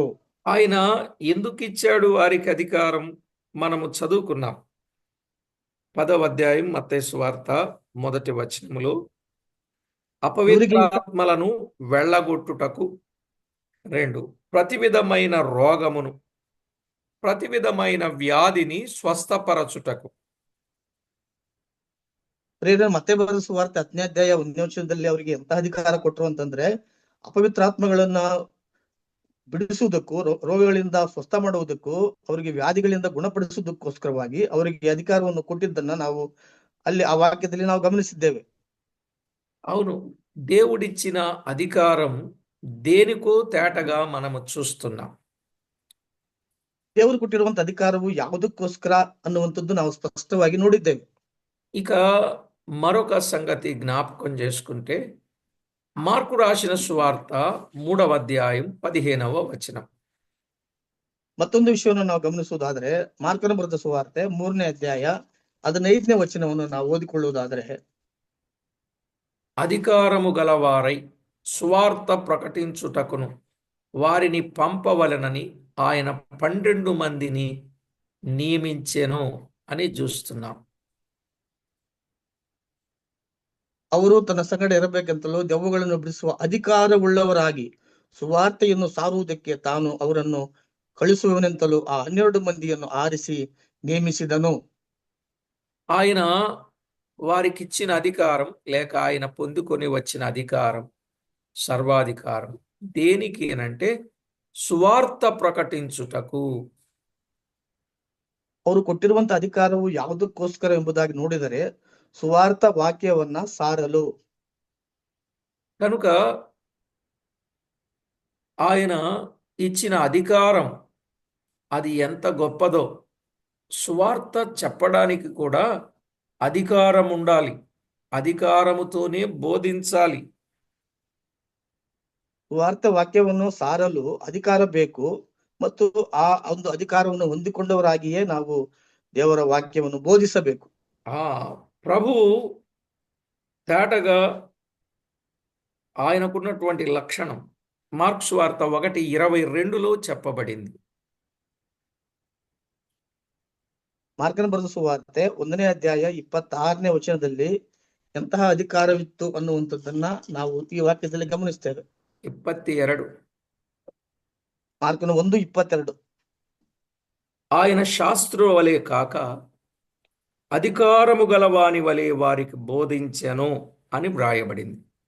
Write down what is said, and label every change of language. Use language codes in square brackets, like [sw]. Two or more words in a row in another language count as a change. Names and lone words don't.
[te] ఆయన ఎందుకు ఇచ్చాడు వారికి అధికారం మనము చదువుకున్నాం. 10వ అధ్యాయం మత్తయి సువార్త 1వ వచనములో, అపవిత్రాత్మలను వెళ్ళగొట్టుటకు 2 ప్రతి విధమైన రోగమును ప్రతి విధమైన వ్యాధిని స్వస్థపరచుటకు. [kn] ಮತ್ತೆ ಬರೆದ ಸುವಾರ್ತೆ 10ನೇ ಅಧ್ಯಾಯ 1ನೇ ವಚನದಲ್ಲಿ ಅವರಿಗೆ ಎಂತ ಅಧಿಕಾರ ಕೊಟ್ಟರು ಅಂತಂದ್ರೆ, ಅಪವಿತ್ರಾತ್ಮಗಳನ್ನ ಬಿಡಿಸುವುದಕ್ಕೂ ರೋಗಗಳಿಂದ ಸ್ವಸ್ಥ ಮಾಡುವುದಕ್ಕೂ ಅವರಿಗೆ ವ್ಯಾಧಿಗಳಿಂದ ಗುಣಪಡಿಸುವುದಕ್ಕೋಸ್ಕರವಾಗಿ ಅವರಿಗೆ ಅಧಿಕಾರವನ್ನು ಕೊಟ್ಟಿದ್ದನ್ನ ನಾವು ಅಲ್ಲಿ ಆ ವಾಕ್ಯದಲ್ಲಿ ನಾವು ಗಮನಿಸಿದ್ದೇವೆ. [te] అవును, దేవుడిచ్చిన అధికారం దేనికో తేటగా మనము చూస్తున్నాం. [kn] ದೇವರು ಕೊಟ್ಟಿರುವಂತ ಅಧಿಕಾರವು ಯಾವುದಕ್ಕೋಸ್ಕರ ಅನ್ನುವಂಥದ್ದು ನಾವು ಸ್ಪಷ್ಟವಾಗಿ ನೋಡಿದ್ದೇವೆ. [te] ఇక మరొక సంగతి జ్ఞాపకం చేసుకుంటే, మార్కు రాసిన సువార్త 3వ అధ్యాయం 15వ వచనం. [kn] ಮತ್ತೊಂದು ವಿಷಯವನ್ನು ನಾವು ಗಮನಿಸುವುದಾದ್ರೆ, ಮಾರ್ಕನ ಬರೆದ ಸುವಾರ್ತೆ 3ನೇ ಅಧ್ಯಾಯ 15ನೇ ವಚನವನ್ನು ನಾವು ಓದಿಕೊಳ್ಳುವುದಾದ್ರೆ, [te] అధికారము గలవారై సువార్త ప్రకటించుటకును వారిని పంపవలెనని ఆయన 12 మందిని నియమించెను అని చూస్తున్నాం. [kn] ಅವರು ತನ್ನ ಸಂಗಡ ಇರಬೇಕೆಂತಲೂ ದೆವ್ವಗಳನ್ನು ಬಿಡಿಸುವ ಅಧಿಕಾರವುಳ್ಳವರಾಗಿ ಸುವಾರ್ತೆಯನ್ನು ಸಾರುವುದಕ್ಕೆ ತಾನು ಅವರನ್ನು ಕಳಿಸುವನೆಂತಲೂ ಆ 12 ಮಂದಿಯನ್ನು ಆರಿಸಿ ನೇಮಿಸಿದನು. [te] ఆయన వారికిచ్చిన అధికారం లేక ఆయన పొందుకొని వచ్చిన అధికారం, సర్వాధికారం దేనికి అనంటే సువార్త ప్రకటించుటకు. [kn] ಅವರು ಕೊಟ್ಟಿರುವಂತ ಅಧಿಕಾರವು ಯಾವುದಕ್ಕೋಸ್ಕರ ಎಂಬುದಾಗಿ ನೋಡಿದರೆ ಸುವಾರ್ಥ ವಾಕ್ಯವನ್ನ ಸಾರಲು. [te] కనుక ఆయన ఇచ్చిన అధికారం అది ఎంత గొప్పదో, సువార్త చెప్పడానికి కూడా అధికారం ఉండాలి, అధికారముతోనే బోధించాలి. [kn] ಸುವಾರ್ಥ ವಾಕ್ಯವನ್ನು ಸಾರಲು ಅಧಿಕಾರ ಬೇಕು ಮತ್ತು ಆ ಒಂದು ಅಧಿಕಾರವನ್ನು ಹೊಂದಿಕೊಂಡವರಾಗಿಯೇ ನಾವು ದೇವರ ವಾಕ್ಯವನ್ನು ಬೋಧಿಸಬೇಕು. [te] ఆ ప్రభు తేటగా ఆయనకున్నటువంటి లక్షణం మార్క్స్ వార్త 1:22లో చెప్పబడింది. [kn] ಮಾರ್ಕನ ಬರೆದ ಸುವಾರ್ತೆ 1ನೇ ಅಧ್ಯಾಯ 26ನೇ ವಚನದಲ್ಲಿ ಎಂತಹ ಅಧಿಕಾರವಿತ್ತು ಅನ್ನುವಂಥದ್ದನ್ನ ನಾವು ಈ ವಾಕ್ಯದಲ್ಲಿ ಗಮನಿಸ್ತೇವೆ. 22 ಮಾರ್ಕನ 1:22 [te] ఆయన శాస్త్రుల వలె కాక అధికారము గలవాని వలె వారికి బోధించెను అని వ్రాయబడింది.